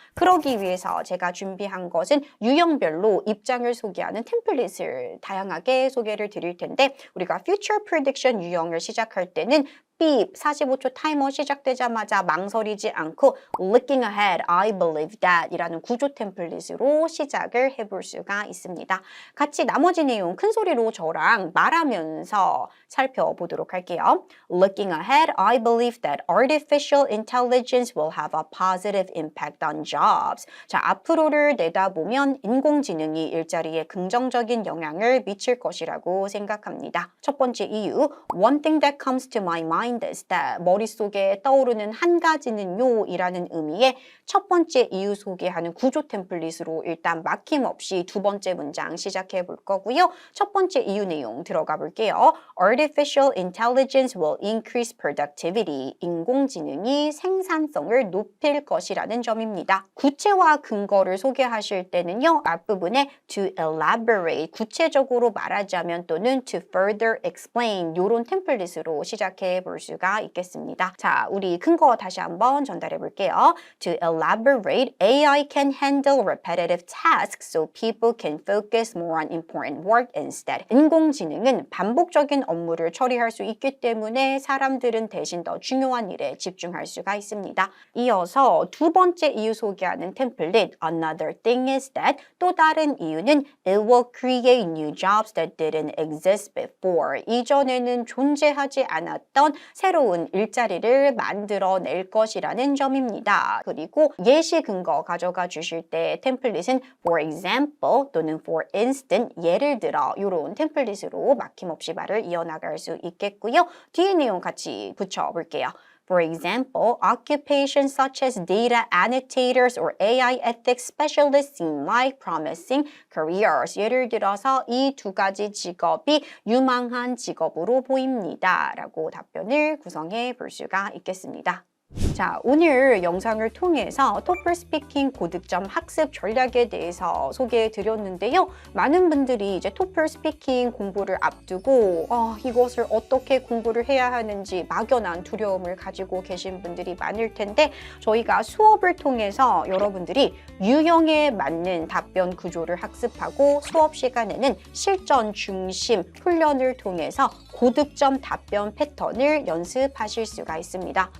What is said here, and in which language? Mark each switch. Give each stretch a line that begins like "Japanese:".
Korean: 그러기 위해서 제가 준비한 것은 유형별로 입장을 소개하는 템플릿을 다양하게 소개를 드릴 텐데 우리가
English: future prediction
Korean: 유형을 시작할 때는 삐 45초 타이머 시작되자마자 망설이지 않고
English: looking ahead, I believe that
Korean: 이라는 구조 템플릿으로 시작을 해볼 수가 있습니다. 같이 나머지 내용 큰 소리로 저랑 말하면서 살펴보도록 할게요.
English: Looking ahead, I believe that artificial intelligence will have a positive impact on jobs.
Korean: 자, 앞으로를 내다보면 인공지능이 일자리에 긍정적인 영향을 미칠 것이라고 생각합니다. 첫 번째 이유,
English: one thing that comes to my mind is that
Korean: 머릿속에 떠오르는 한 가지는요 이라는 의미의 첫 번째 이유 소개하는 구조 템플릿으로 일단 막힘없이 두 번째 문장 시작해 볼 거고요. 첫 번째 이유 내용 들어가 볼게요.
English: Artificial intelligence will increase productivity.
Korean: 인공지능이 생산성을 높일 것이라는 점입니다. 구체와 근거를 소개하실 때는요. 앞부분에
English: to elaborate,
Korean: 구체적으로 말하자면 또는
English: to further explain
Korean: 이런 템플릿으로 시작해 볼 수가 있겠습니다. 자, 우리 근거 다시 한번 전달해 볼게요.
English: To elaborate, AI can handle repetitive tasks so people can focus more on important work instead.
Korean: 인공지능은 반복적인 업무를 처리할 수 있기 때문에 사람들은 대신 더 중요한 일에 집중할 수가 있습니다. 이어서 두 번째 이유 소개하는 템플릿
English: Another thing is that
Korean: 또 다른 이유는
English: It will create new jobs that didn't exist before.
Korean: 이전에는 존재하지 않았던 새로운 일자리를 만들어낼 것이라는 점입니다. 그리고 예시 근거 가져가 주실 때 템플릿은
English: for example
Korean: 또는
English: for instance
Korean: 예를 들어 이런 템플릿으로 막힘없이 말을 이어나갈 수 있겠고요. 뒤에 내용 같이 붙여볼게요.
English: For example, occupations such as data annotators or AI ethics specialists seem like promising careers.
Korean: 예를 들어서 이 두 가지 직업이 유망한 직업으로 보입니다. 라고 답변을 구성해 볼 수가 있겠습니다. 자, 오늘 영상을 통해서 토플 스피킹 고득점 학습 전략에 대해서 소개해 드렸는데요. 많은 분들이 이제 토플 스피킹 공부를 앞두고 이것을 어떻게 공부를 해야 하는지 막연한 두려움을 가지고 계신 분들이 많을 텐데 저희가 수업을 통해서 여러분들이 유형에 맞는 답변 구조를 학습하고 수업 시간에는 실전 중심 훈련을 통해서 고득점 답변 패턴을 연습하실 수가 있습니다.